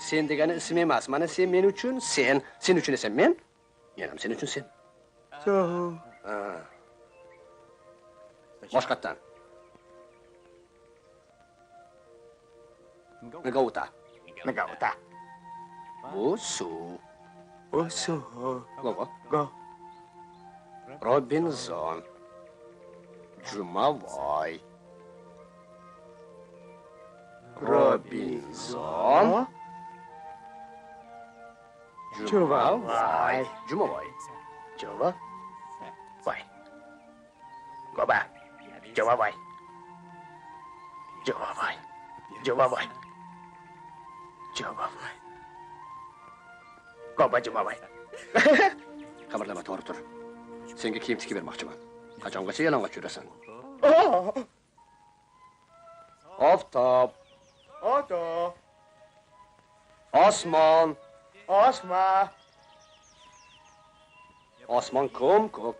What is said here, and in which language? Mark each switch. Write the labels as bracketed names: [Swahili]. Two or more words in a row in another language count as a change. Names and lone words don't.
[Uzbek] Sen degani ism emas. Mana sen men uchun sen. Sen uchun esa men ham sen uchun sen. So. Boshqatdan. Nagauta. Nagota. Bu suv. So. Gogo. Go. Robinson. Jumavoy. Robinson. Jumavoy. Jumavoy. Jova. Vai. Go ba. Jova vai. Jova vai. Jova vai. Jova vai. Go ba Jova vai. Xabarlama to'g'ri tur. Senga kiyim tikib bermoqchiman. Qachongacha yalang'och yurasan? Oftob. Oto. Osmon. Osma. Osmon ko'k.